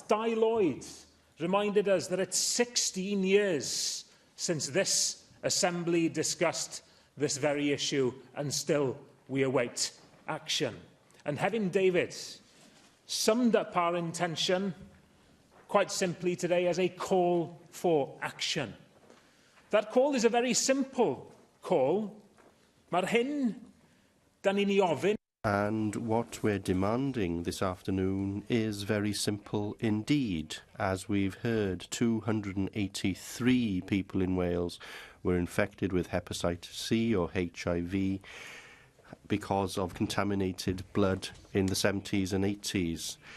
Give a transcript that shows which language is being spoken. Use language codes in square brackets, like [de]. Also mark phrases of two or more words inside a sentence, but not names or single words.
[en] Di Lloyd reminded us that it's 16 years since this Assembly discussed this very issue, and still we await action. And Hevin David summed up our intention quite simply today as a call for action. That call is a very simple call. [cy] Mae'r hyn dan ni'n ei ofyn. [en] And what we're demanding this afternoon is very simple indeed. As we've heard, 283 people in Wales were infected with hepatitis C or HIV because of contaminated blood in the 70s and 80s.